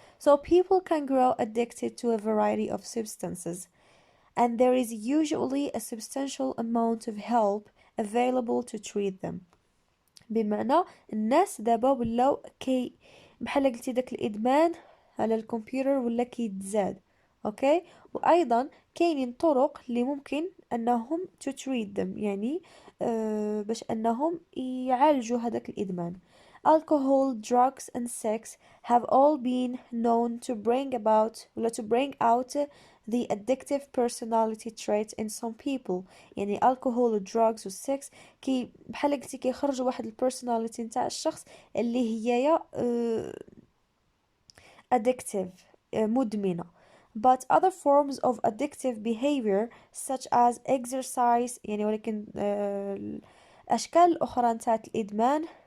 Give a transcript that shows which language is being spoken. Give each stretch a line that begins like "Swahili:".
English: So people can grow addicted to a variety of substances and there is usually a substantial amount of help available to treat them.
Arabic: بمعنى الناس دابا ولاو بحال قلتي داك الادمان على الكمبيوتر ولا كيتزاد اوكي وايضا كاينين طرق اللي ممكن انهم to treat them يعني باش انهم يعالجوا هذاك الادمان.
English: Alcohol, drugs and sex have all been known to bring out the addictive personality traits in some people.
Arabic: يعني alcohol و drugs و sex بحال قلتي كيخرجوا واحد البيرسوناليتي نتاع الشخص اللي هي addictive مدمنة.
English: But other forms of addictive behavior such as exercise يعني ولكن الأشكال الأخرى نتاع الإدمان